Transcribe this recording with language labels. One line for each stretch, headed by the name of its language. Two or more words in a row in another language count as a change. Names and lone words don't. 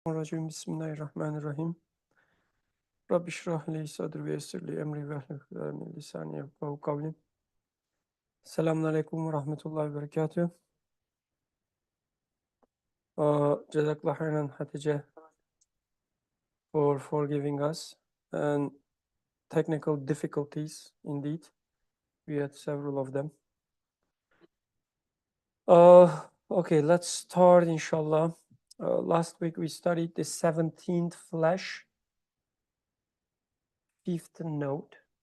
Arabic: Racim. Bismillahirrahmanirrahim. رب اشرح لي صدري ويسر لي أمري واحلل من لساني يفقهوا قولي. السلام عليكم ورحمة الله وبركاته. جزاك الله خيرا
English: Hatice for forgiving us and technical difficulties indeed. We had several of them. Okay, let's start inshallah. Last week we studied the 17th flash, 5th note.